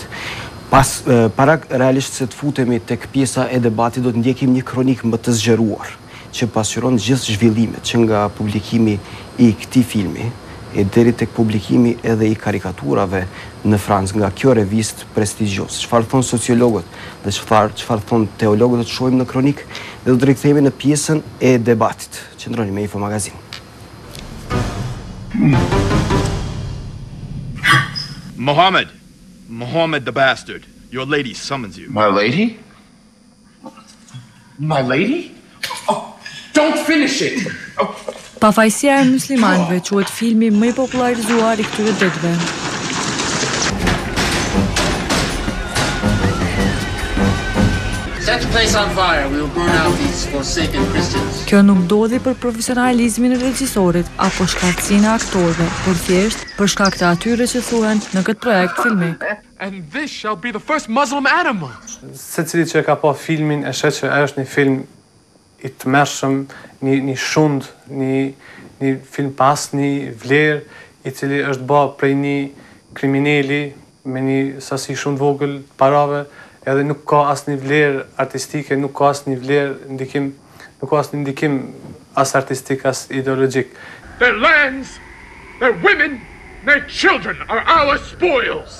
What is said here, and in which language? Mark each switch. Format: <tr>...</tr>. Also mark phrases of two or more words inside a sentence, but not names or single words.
<sq>Para realisht se të futemi tek pjesa e debatit, do të ndjekim një kronik më të zgjeruar, që pasqyron gjithë zhvillimet që nga publikimi I këtij filmi e deri tek publikimi edhe I karikaturave në Francë nga kjo revistë prestigjioze. Çfarë thon sociologët dhe çfarë thon teologët, do të shohim në kronik dhe do të rikthehemi në pjesën e debatit. Qëndroni me Infomagazin.</sq> <en>Mohammed the bastard, your lady summons you. My lady? My lady? Oh, don't finish it! Oh.</en> <sq>Pafajësia e muslimanëve quhet filmi më I popularizuar I këtyre ditëve.</sq> <en>Set the place on fire. We will burn out these forsaken Christians.</en> <sq>Kjo nuk ndodhi për profesionalizmin e regjisorit apo shkallësinë e aktorëve, por thjesht për shkak të atyre që thuhen në këtë projekt filmik.</sq> <en>And this shall be the first Muslim animal.</en> <sq>Secili që ka pa filmin e sheh që ajo është një film I tmerrshëm, një shund, një film pas një vlerë I cili është bë prej një kriminali me një sasi shumë vogël parave, edhe nuk ka asnjë vlerë artistike, nuk ka asnjë vlerë ndikim, nuk ka asnjë ndikim as artistik as ideologjik.</sq> <en>Their lands, their women, their children are our spoils.</en>